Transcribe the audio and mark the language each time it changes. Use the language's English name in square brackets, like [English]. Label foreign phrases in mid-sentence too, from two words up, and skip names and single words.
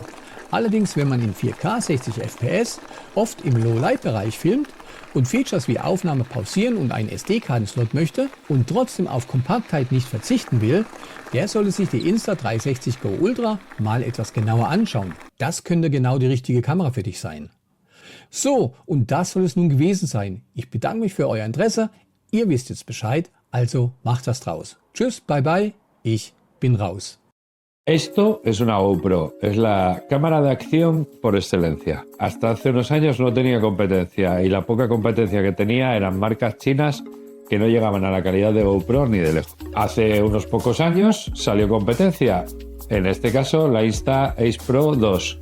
[German] Allerdings, wenn man in 4K 60 fps oft im Low-Light-Bereich filmt und Features wie Aufnahme pausieren und einen SD-Kartenslot möchte und trotzdem auf Kompaktheit nicht verzichten will, der sollte sich die Insta360 Go Ultra mal etwas genauer anschauen. Das könnte genau die richtige Kamera für dich sein. So, und das soll es nun gewesen sein. Ich bedanke mich für euer Interesse. Ihr wisst jetzt Bescheid, also macht was draus. Tschüss, [English] bye bye, [German] ich bin raus. [Spanish] Esto es una GoPro, es la cámara de acción por excelencia. Hasta hace unos años no tenía competencia y la poca competencia que tenía eran marcas chinas que no llegaban a la calidad de GoPro ni de lejos. Hace unos pocos años salió competencia, en este caso la Insta360 Pro 2.